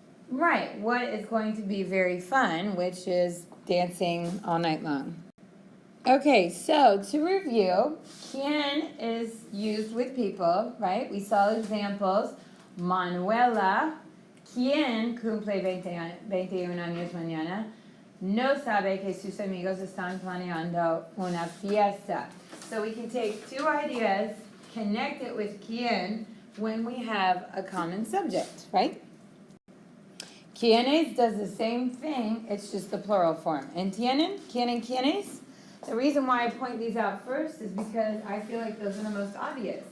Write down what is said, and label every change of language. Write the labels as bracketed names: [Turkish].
[English] Right, what is going to be very fun, which is dancing all night long. Okay, so to review, quien is used with people, right? We saw examples. [Spanish] Manuela, quien cumple 21 años mañana, no sabe que sus amigos están planeando una fiesta. [English] So we can take two ideas, connect it with quien when we have a common subject, right? Quienes does the same thing, it's just the plural form. [Spanish] ¿Entienden? [English] ¿Quién and quienes? The reason why I point these out first is because I feel like those are the most obvious.